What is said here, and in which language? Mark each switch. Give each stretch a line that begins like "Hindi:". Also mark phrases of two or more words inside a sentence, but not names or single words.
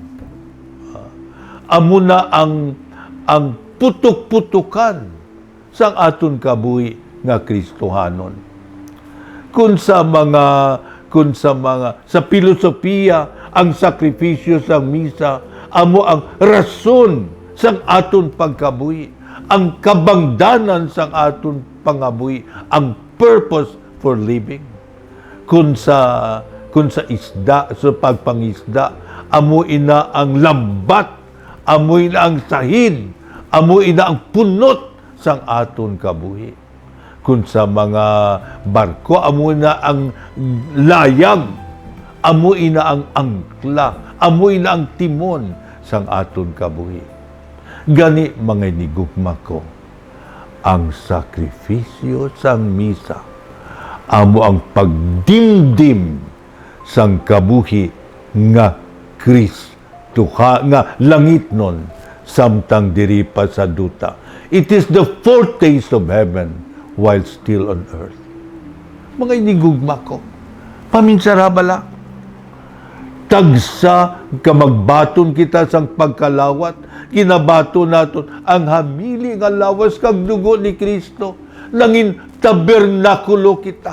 Hiligaynon: Amo na ang putok-putukan sang aton kabuhi nga Kristohanon. Sa filosofiya, ang sakripisyo sang misa, amo ang rason sang aton pagkabuhi, ang kabangdanan sang aton pangabuhi, ang
English: purpose for living.
Hiligaynon: Kung sa isda, sa pagpangisda, amo ina ang lambat, amo ina ang sahid, amo ina ang punot sang aton kabuhi. Kung sa mga barko, amo ina ang layag, amo ina ang angkla, amo ina ang timon sang aton kabuhi. Gani mga inigugma ko, ang sakripisyo sang misa, amo ang pagdimdim sang kabuhi nga Kristo nga langitnon samtang diri pa sa duta.
English: It is the foretaste of heaven while still on earth.
Hiligaynon: Mga inigugma ko, paminsarabala, tagsa kamagbaton kita sang pagkalawat, kinabato naton ang hamili nga lawas kag dugo ni Kristo, nangin tabernakulo kita.